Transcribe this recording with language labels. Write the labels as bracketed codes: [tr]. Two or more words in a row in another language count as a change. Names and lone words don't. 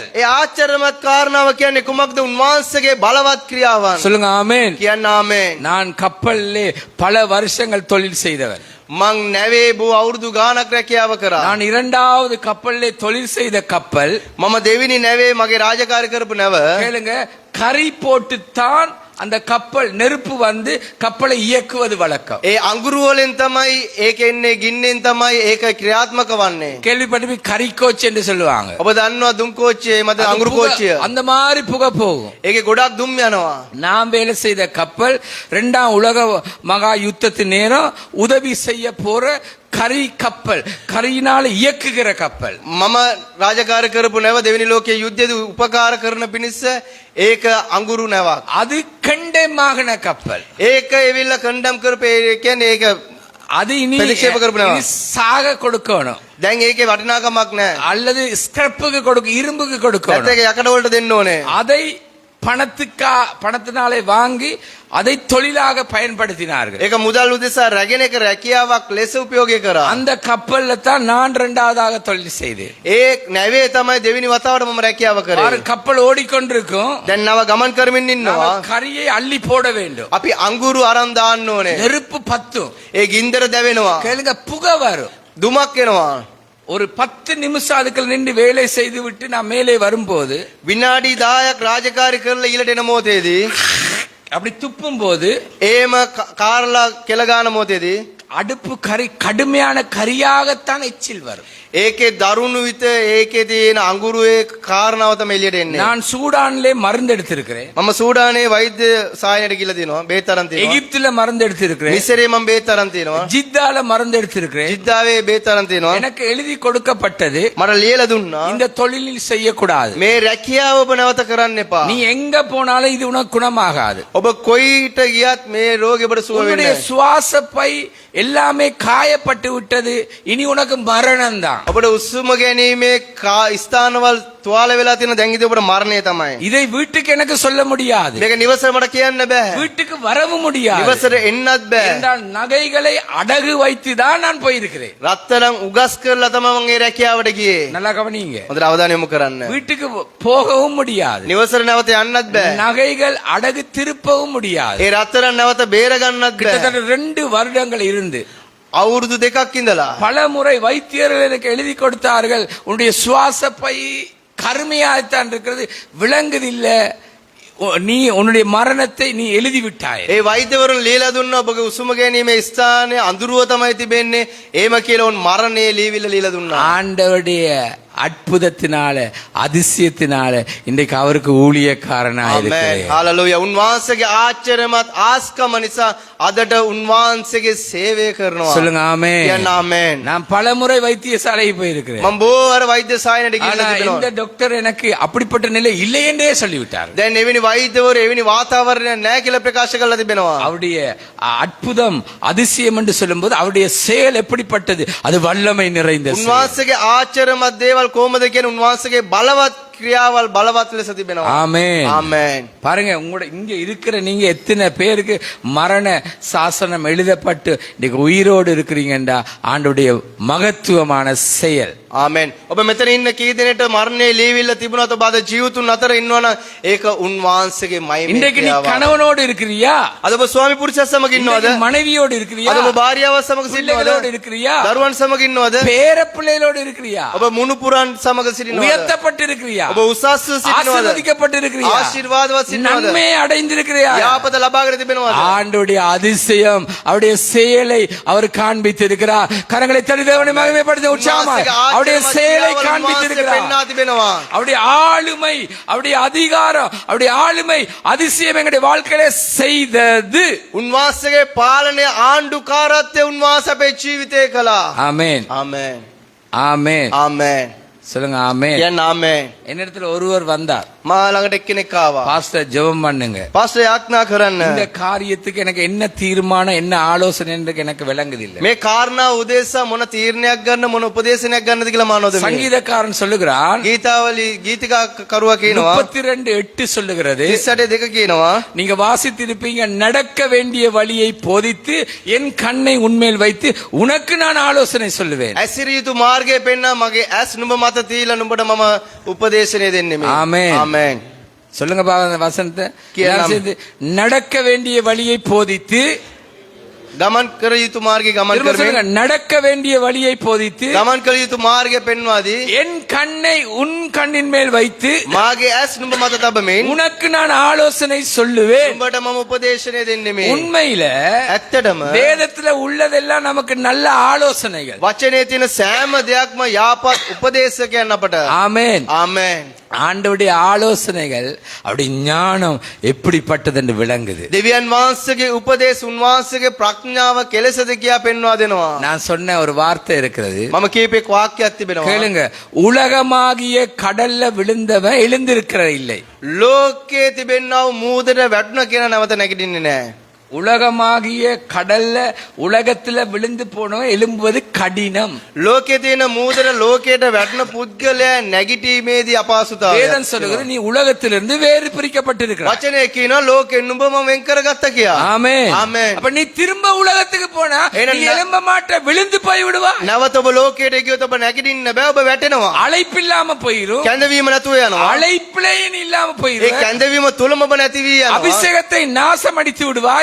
[si] ඒ ආශ්චර්යමත් කාරණාව කියන්නේ කුමක්ද? උන්වහන්සේගේ බලවත් ක්‍රියාවන්. [ta] சொல்லுங்க ஆமென். [si] කියන්න ආමෙන්. [ta] நான் கப்பல்லே பல வருஷங்கள் தொழில் செய்தவன். [si] මං නැවේ බෝ අවුරුදු ගානක් රැකියාව කරා. [ta] நான் இரண்டாவது கப்பல்லே தொழில் செய்த கப்பல், [si] මම දෙවෙනි නැවේ මගේ රාජකාරී කරපු නැව. [ta] கேளுங்க, கரி போட்டுத்தான் அந்த கப்பல், நெருப்பு வந்து கப்பலை இயக்குவது வழக்கம். [si] ඒ අඟුරු වලින් තමයි ඒක එන්නේ, ගින්නෙන් තමයි ඒක ක්‍රියාත්මක වන්නේ. [ta] கேள்விப்பட்டு கரிக்கோச்சு என்று சொல்லுவாங்க. [si] ඔබ දන්නවා දුම් කෝච්චිය, මත [ta] அது [si] අඟුරු [ta] புகை- [si] කෝච්චිය. [ta] அந்த மாதிரி புகை போகும். [si] ඒකේ ගොඩක් දුම් යනවා. [ta] நாம் வேலை செய்த கப்பல் 2ஆம் உலக மகா யுத்தத்து நேரம் உதவி செய்ய போற கரி கப்பல், கரியினால இயக்குகிற கப்பல். [si] මම රාජකාරී කරපු නැව දෙවෙනි ලෝකයේ යුද්ධයේදී උපකාර කරන පිණිස ඒක අඟුරු නැවක්. [ta] அது கண்டமாகன கப்பல். [si] ඒක එවිල්ල කණ්ඩම් කරපේ, කියන්නේ ඒක [ta] அது இனி பிரதிஷேப கருப்பனவா? இனி சாக கொடுக்கணும், [si] දැන් ඒකේ වටිනාකමක් නැහැ. [ta] அல்லது ஸ்கிரப்புக்கு கொடுக்க, இரும்புக்கு கொடுக்கணும். [si] නැත්නම් ඒක යකඩ වලට දෙන්න ඕනේ. [ta] அதை பணத்தினாலே வாங்கி அதை தொழிலாக பயன்படுத்தினார்கள். [si] ඒක මුදල් උදෙසා රැගෙන එක රැකියාවක් ලෙස උපයෝගය කරා. [ta] அந்த கப்பல்ல தான் நான் இரண்டாவதாக தொழில் செய்தேன். [si] ඒ නැවේ තමයි දෙවෙනි වතාවට මම රැකියාව කරේ. [ta] ஒரு கப்பல் ஓடிக்கொண்டிருக்கும். [si] දැන් නව ගමන් කරමින් ඉන්නවා. [ta] நாம கரியை அள்ளி போட வேண்டும். [si] අපි අඟුරු අරන් දාන්න ඕනේ. [ta] நெருப்பு பத்தும். [si] ඒ ගින්දර දැවෙනවා. [ta] கேளுங்க, புகை வரும். [si] දුමක් එනවා. [ta] ஒரு 10 நிமிஷம் அதுக்குள்ள நின்று வேலை செய்து விட்டு நான் மேலே வரும்போது [si] විනාඩි 10ක් රාජකාරී කරලා ඊළට එන මොහොතේදී [ta] அப்படி துப்பும் போது [si] ඒම කාරලා කෙල ගන්න මොහොතේදී [ta] அடுப்பு கரி கடுமையான கரியாகத்தான் எச்சில் வரும். [si] ඒකේ දරුණු විත ඒකේ තියෙන අඟුරුවේ කාරණාව තමයි එළියට එන්නේ. [ta] நான் சூடான்லே மருந்து எடுத்திருக்கிறேன். [si] මම සූඩානේ වෛද්‍ය සායනයට ගිහලා තිනවා. බේත් අරන් තිනවා. [ta] எகிப்துல மருந்து எடுத்திருக்கிறேன். [si] මිසරේ මම බේත් අරන් තිනවා. [ta] ஜித்தால மருந்து எடுத்திருக்கிறேன். [si] ජිද්දාවේ බේත් අරන් තිනවා. [ta] எனக்கு எழுதி கொடுக்கப்பட்டது, [si] මට ලියලා දුන්නා. [ta] இந்த தொழிலில் செய்யக்கூடாது. [si] මේ රැකියාව ඔබ නැවත කරන්න එපා. [ta] நீ எங்க போனாலும் இது உனக்கு குணமாகாது. [si] ඔබ කොයිට ගියත් මේ රෝගේ ඔබට සුව වෙන්නේ [ta] உன்னுடைய [si] නැහැ. [ta] சுவாச பை எல்லாமே காயப்பட்டு விட்டது, இனி உனக்கு மரணம் தான். [si] ඔබට උස්සුම ගැනීමේ ස්ථානවල තුවාල වෙලා තියෙන දැන් ඉතින් ඔබට මරණය තමයි. [ta] இதை வீட்டுக்கு எனக்கு சொல்ல முடியாது, [si] මේක නිවසට මට කියන්න බෑ. [ta] வீட்டுக்கு வரவும் முடியாது. [si] නිවසට එන්නත් බෑ. [ta] என்றால் நகைகளை அடகு வைத்து தான் நான் போயிருக்கிறேன். [si] රත්තරන් උගස් කරලා තමයි මම මේ රැකියාවට ගියේ. [ta] நல்லா கவனிங்க, [si] හොඳට අවධානය යොමු කරන්න. [ta] வீட்டுக்கு போகவும் முடியாது, [si] නිවසට නැවත යන්නත් බෑ. [ta] நகைகள் அடகு திருப்பவும் முடியாது. [si] ඒ රත්තරන් නැවත බේර ගන්නත් බෑ. [ta] கிட்டத்தட்ட 2 வருடங்கள் இருந்து [si] අවුරුදු දෙකක් ඉඳලා [ta] பல முறை வைத்தியர்கள் எனக்கு எழுதி கொடுத்தார்கள், உன்னுடைய சுவாச பை கருமையாகத்தான் இருக்கிறது, விளங்குதில்லை, நீ உன்னுடைய மரணத்தை நீ எழுதி விட்டாய். [si] ඒ වෛද්‍යවරුන් ලියලා දුන්නා ඔබගේ උසුම ගැනීමේ ස්ථානයේ අඳුරුව තමයි තිබෙන්නේ. එහෙම කියලා උන් මරණයේ ලියවිල්ල ලියලා දුන්නා. [ta] ஆண்டவருடைய அற்புதத்தினால அதிசயத்தினால இன்றைக்கு அவருக்கு ஊழியக்காரனா இருக்கிறேன். [si] හාලලූයා. උන්වහන්සේගේ ආශ්චර්යමත් ආස්කම නිසා අදට උන්වහන්සේගේ සේවය කරනවා. [ta] சொல்லுங்க ஆமென். [si] කියන්න ආමෙන්. [ta] நான் பலமுறை வைத்தியசாலைக்கு போயிருக்கிறேன். [si] මම බොහෝ වර වෛද්‍ය සායනයට [ta] ஆனா [si] ගිහිල්ලා [ta] இந்த [si] තිබෙනවා. [ta] டாக்டர் எனக்கு அப்படிப்பட்ட நிலை இல்லை என்றே சொல்லிவிட்டார். [si] දැන් එවැනි වෛද්‍යවරු එවැනි වාතාවරණයක් නැහැ කියලා ප්‍රකාශ කරලා තිබෙනවා. [ta] அவருடைய அற்புதம் அதிசயம் என்று சொல்லும்போது அவருடைய செயல் எப்படிப்பட்டது, அது வல்லமை நிறைந்த செயல். [si] උන්වහන්සේගේ ආශ්චර්යමත් දේවල් කොහොමද කියන උන්වහන්සේගේ බලවත් ක්‍රියාවල් බලවත් ලෙස තිබෙනවා. [ta] ஆமென். [si] ආමෙන්. [ta] பாருங்க, உங்களோட இங்க இருக்கிற நீங்க எத்தனை பேருக்கு மரண சாசனம் எழுதப்பட்டு இன்னைக்கு உயிரோடு இருக்கிறீங்கடா, ஆண்டவருடைய மகத்துவமான செயல். [si] ආමෙන්. ඔබ මෙතන ඉන්න කී දෙනෙක්ට මරණයේ ලියවිල්ල තිබුණාද? ඔබ අද ජීවිතුන් අතර ඉන්නවනම් ඒක උන්වහන්සේගේ මහිමේ [ta] இன்றைக்கு நீ [si] ක්‍රියාව. [ta] கணவனோடு இருக்கிறியா, [si] අද ඔබ ස්වාමි පුරුෂයා සමග ඉන්නවද? [ta] இன்றைக்கு மனைவியோடு இருக்கிறியா, [si] අද ඔබ භාර්යාව සමග [ta] பிள்ளைகளோடு [si] සිටිනවද? [ta] இருக்கிறியா, [si] දරුවන් සමග ඉන්නවද? [ta] பேர பிள்ளைகளோடு இருக்கிறியா, [si] ඔබ මුණුපුරන් සමග සිටිනවද? [ta] உயர்த்தப்பட்டு இருக்கிறியா, [si] ඔබ උසස්ව සිටිනවද? [ta] ஆசீர்வதிக்கப்பட்டு இருக்கிறியா, [si] ආශිර්වාදවත් සිටිනවද? [ta] நன்மையை அடைந்திருக்கிறியா. [si] යාපත ලබාගෙන තිබෙනවද? [ta] ஆண்டவருடைய அதிசயம், அவருடைய செயலை அவர் காண்பித்திருக்கிறார். கரங்களை தட்டி தேவனை மகிமைப்படுத்த உற்சாகமாய் அவருடைய செயலை காண்பித்திருக்கிறார். [si] පෙන්වා තිබෙනවා. [ta] அவருடைய ஆளுமை, அவருடைய அதிகாரம், அவருடைய ஆளுமை அதிசயம் எங்களுடைய வாழ்க்கையில செய்தது. [si] උන්වහන්සේගේ පාලනය ආණ්ඩුකාරත්වය උන්වහන්සේ අපේ ජීවිතේ කළා. [ta] ஆமென். [si] ආමෙන්. [ta] ஆமென். [si] ආමෙන්. [ta] சொல்லுங்க ஆமென். [si] කියන්න ආමෙන්. [ta] என்னிடத்துல ஒருவர் வந்தார், [si] මා ළඟට එක්කෙනෙක් ආවා. [ta] பாஸ்டர் ஜெபம் பண்ணுங்க, [si] පාස්ටර් යාඥා කරන්න. [ta] இந்த காரியத்துக்கு எனக்கு என்ன தீர்மானம் என்ன ஆலோசனை என்று எனக்கு விளங்குதில்லை. [si] මේ කාරණා උදෙසා මොන තීරණයක් ගන්න මොන උපදේශනයක් ගන්නද කියලා මානවද මේ? [ta] சங்கீதக்காரன் சொல்லுகிறான், [si] ගීතාවලි ගීතිකා කරුවා කියනවා [ta] 32:8 சொல்லுகிறது, [si] 38:2 කියනවා [ta] நீங்க வாசித்திருப்பீங்க, நடக்க வேண்டிய வழியை போதித்து என் கண்ணை உன்மேல் வைத்து உனக்கு நான் ஆலோசனை சொல்லுவேன். [si] ඇසිරිය යුතු මාර්ගය පෙන්නා මගේ ඇස් නුඹ මත තීලා නුඹට මම උපදේශනය දෙන්නේ මේ. ආමෙන්. ආමෙන්. [ta] சொல்லுங்க வசந்த, [si] කියන්න. [ta] நடக்க வேண்டிய வழியை போதித்து, [si] ගමන් කර යුතු මාර්ගය ගමන් [ta] திரும்ப [si] කරමින් [ta] சொல்லுங்க, நடக்க வேண்டிய வழியை போதித்து [si] ගමන් කළ යුතු මාර්ගය පෙන්වා දී [ta] என் கண்ணை உன் கண்ணின் மேல் வைத்து [si] මාගේ ඇස් නුඹ මත තබමින් [ta] உனக்கு நான் ஆலோசனை சொல்லுவேன். [si] නුඹට මම උපදේශනය දෙන්නේ මේ. [ta] உண்மையில [si] ඇත්තටම [ta] வேதத்துல உள்ளதெல்லாம் நமக்கு நல்ல ஆலோசனைகள். [si] වචනේ තියෙන සෑම දෙයක්ම යාපත් උපදේශකයන් අපට. [ta] ஆமென். [si] ආමෙන්. [ta] ஆண்டவருடைய ஆலோசனைகள், அவருடைய ஞானம் எப்படிப்பட்டது என்று விளங்குது. [si] දෙවියන් වහන්සේගේ උපදේශ උන්වහන්සේගේ ප්‍රඥාව කෙලෙසද කියා පෙන්වා දෙනවා. [ta] நான் சொன்ன ஒரு வார்த்தை இருக்கிறது, [si] මම කීපෙක් වාක්‍යයක් තිබෙනවා. [ta] கேளுங்க. உலகமாகிய கடல்ல விழுந்தவன் எழுந்திருக்கிற இல்லை. [si] ලෝකයේ තිබෙනා වූ මූදට වැටුණ කියන නැවත නැගිටින්නේ නැහැ. [ta] உலகமாகிய கடல்ல உலகத்துல விழுந்து போனவன் எழும்புவது கடினம். [si] ලෝකයේ තියෙන මූදර ලෝකයට වැටෙන පුද්ගලයා නැගිටීමේදී අපහසුතාවය. [ta] வேதம் சொல்லுகிறது நீ உலகத்திலிருந்து வேறு பிரிக்கப்பட்டிருக்கிறாய். [si] වචනේ කියනවා ලෝකෙන් නුඹ මම වෙන් කරගත්තා කියලා. [ta] ஆமென். ஆமென். அப்ப நீ திரும்ப உலகத்துக்கு போனா ஏன்னா நீ எழும்ப மாட்ட, விழுந்து போய் விடுவாய். [si] නැවත ඔබ ලෝකයට ගියොත් ඔබ නැගිටින්න බෑ ඔබ වැටෙනවා. [ta] அழைப்பில்லாம போயிரும். [si] කැඳවීම නැතුව යනවා. [ta] அழைப்பிலேயே நீ இல்லாம [si] ඒ [ta] போயிரும். [si] කැඳවීම තුලම ඔබ නැති වී යනවා. [ta] அபிஷேகத்தை நாசமடித்து விடுவாய்.